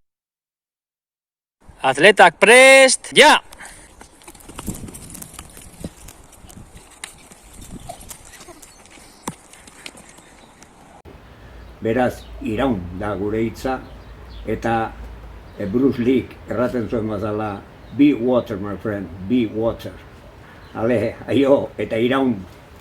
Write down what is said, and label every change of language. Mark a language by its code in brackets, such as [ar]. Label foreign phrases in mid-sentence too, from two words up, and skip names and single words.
[eu] Atletak prest, ja! Beraz, iraun da gure hitza, eta Bruce Lee erraten zuen bezala, [en] be water, my friend, be water. [eu] Ale, aio, eta iraun.